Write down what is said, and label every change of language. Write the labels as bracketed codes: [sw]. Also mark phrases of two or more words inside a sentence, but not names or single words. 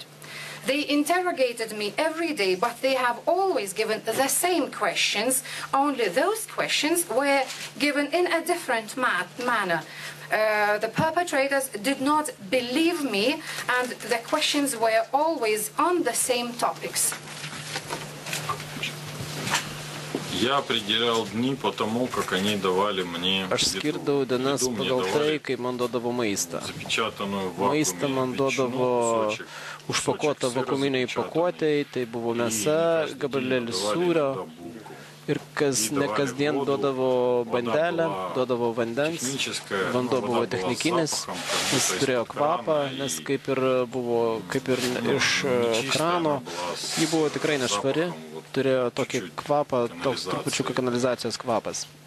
[en] They interrogated me every day, but they have always given the same questions, only those questions were given in a different manner. The perpetrators did not believe me, and the questions were always on the same topics. [ru] Я определял дни по тому, как они давали мне [lt] Aš skirdavau dienas [ru] еду. Мне [lt] pagal tai, [ru] давали [lt] kai man duodavo maistą. [ru] запечатанную в [lt] Maistą man [ru] вакууме [lt] duodavo [ru] ветчину, [lt] užpakuotą vakuuminiai pakuotėj, tai buvo mėsa, gabalėlis sūrio. Ir kas ne kasdien duodavo bandelę, duodavo vandens. Vanduo buvo technikinis, jis turėjo kvapą, nes kaip ir iš krano, ji buvo tikrai nešvari, turėjo tokį kvapą, toks trupučiuką kanalizacijos kvapas.